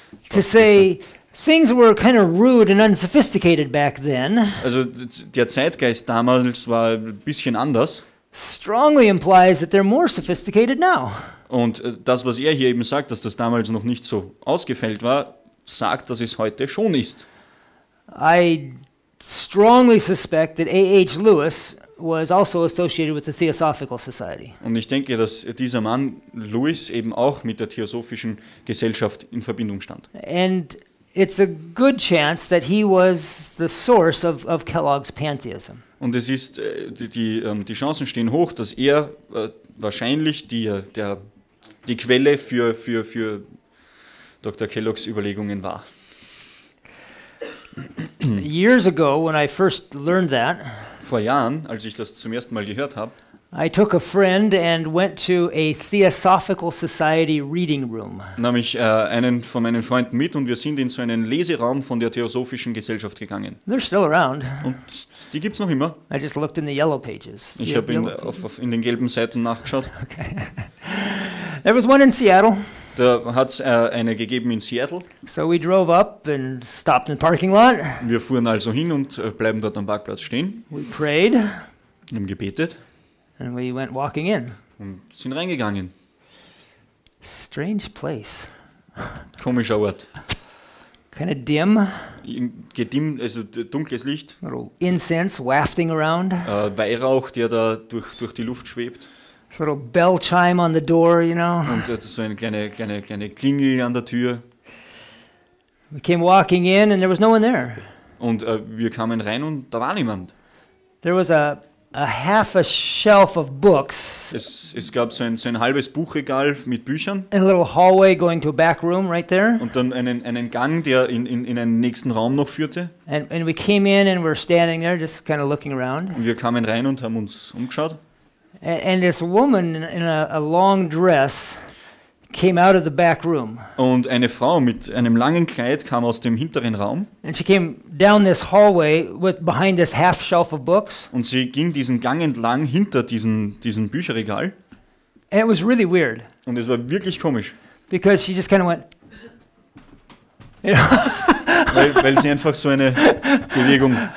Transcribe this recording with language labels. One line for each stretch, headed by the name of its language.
English: To say things were kind of rude and unsophisticated back then
German: Also der Zeitgeist damals war ein bisschen anders.
English: strongly implies that they're more sophisticated now.
German: Und das, was er hier eben sagt, dass das damals noch nicht so ausgefeilt war, sagt, dass es heute schon ist.
English: I strongly suspect that A.H. Lewis was also associated with the Theosophical Society.
German: Und ich denke, dass dieser Mann, Lewis, eben auch mit der Theosophischen Gesellschaft in Verbindung stand.
English: And it's a good chance that he was the source of Kellogg's pantheism.
German: Und es ist, die Chancen stehen hoch, dass er wahrscheinlich die Quelle für Dr. Kelloggs Überlegungen war.
English: Years ago, when I first learned that,
German: Vor Jahren, als ich das zum ersten Mal gehört habe,
English: I took a friend and went to a Theosophical Society reading room.
German: nahm ich einen von meinen Freunden mit und wir sind in so einen Leseraum von der Theosophischen Gesellschaft gegangen.
English: They're still around.
German: Und die gibt es noch immer.
English: I just looked in the yellow pages.
German: Ich habe in den gelben Seiten nachgeschaut.
English: Okay. There was one in Seattle.
German: Da hat es eine gegeben in Seattle.
English: So we drove up and stopped in the parking lot.
German: Wir fuhren also hin und bleiben dort am Parkplatz stehen,
English: We prayed
German: haben gebetet
English: and we went walking in.
German: und sind reingegangen.
English: Strange place.
German: Komischer Ort.
English: Kind of dim.
German: Gedimmt, also dunkles Licht,
English: Little incense wafting around.
German: Weihrauch, der da durch die Luft schwebt
English: This little bell chime on the door, you know.
German: und so eine kleine Klingel an der Tür.
English: We came walking in and there was no one there.
German: Und wir kamen rein und da war niemand.
English: There was a half a shelf of books
German: Es gab so ein halbes Buchregal mit Büchern
English: and a little hallway going to a back room right there.
German: und dann einen Gang, der in einen nächsten Raum noch führte.
English: And we came in and we're standing there just kind of looking around.
German: Und wir kamen rein und haben uns umgeschaut.
English: And this woman in a long dress came out of the back room.
German: Und eine Frau mit einem langen Kleid kam aus dem hinteren Raum.
English: And she came down this hallway behind this half shelf of books.
German: Und sie ging diesen Gang entlang hinter diesem Bücherregal.
English: And it was really weird
German: Und es war wirklich komisch,
English: because she just kind of went, you know,
German: weil sie einfach so eine Bewegung